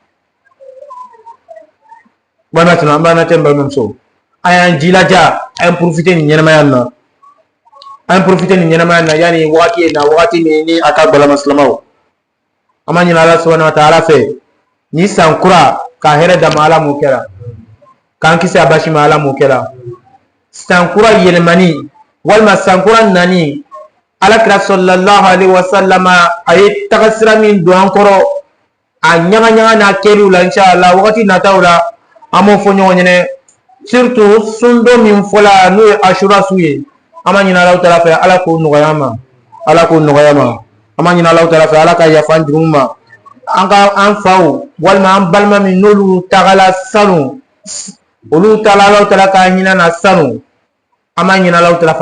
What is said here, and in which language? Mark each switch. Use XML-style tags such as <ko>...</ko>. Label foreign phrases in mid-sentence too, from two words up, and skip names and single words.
<bm>balimacɛ an b'an natɛ n balimamuso an y'an jilaja an profiter nin ɲɛnamaya na an profiter nin ɲɛnamaya na yanni wagati ye na wagati min ni a ka balima silamɛw an b'a ɲini Ala</bm> <ar>سبحانه وتعالى</ar> <bm>fɛ ni san kura ka hɛrɛ d'an ma Ala m'o kɛra k'an kisi a basi ma Ala m'o kɛra san kura yɛlɛmani walima san kura nani Alakira</bm> <ar>صلى الله عليه وسلم</ar> <bm>a ye tagasira min don an kɔrɔ a ɲagaɲaga n'a kɛliw la inshallah wagati nataw la an b'o fɔ ɲɔgɔn ɲɛnɛ surtout sundo min fɔla n'o ye Ashura su ye an b'a ɲini</bm> <ar>الله تعالى</ar> <bm>fɛ Ala k'o nɔgɔya an ma Ala k'o nɔgɔya ma an b'a ɲini</bm> <ar>الله تعالى</ar> <bm>fɛ Ala ka yafa an jurumu ma an faw walima an balima min n'olu tagala sanu olu taala</bm> <ar>الله تعالى</ar> <bm>ka hinɛ na sanu an b'a ɲini</bm> <ar>الله تعالى</ar> <bm>fɛ</bm>